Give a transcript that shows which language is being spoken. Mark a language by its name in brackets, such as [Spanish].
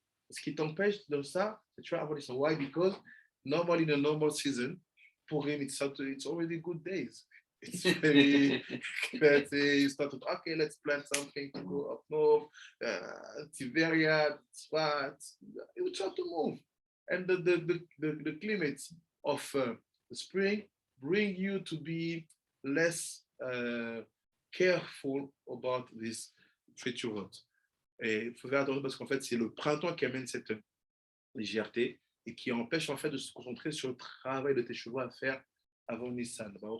[French] Ce qui t'empêche de ça, c'est tu vas avoir Nisan. [English] Why? Because normally in a normal season, for him, it's already good days. It's very, you start to, okay, let's plan something to go up north, Tiberia, Tzfat, you try to move. And the climates of the spring bring you to be less careful about this future. [French] Et il faut faire attention parce qu'en fait, c'est le printemps qui amène cette légèreté et qui empêche en fait de se concentrer sur le travail de teshuvah à faire avant Nissan.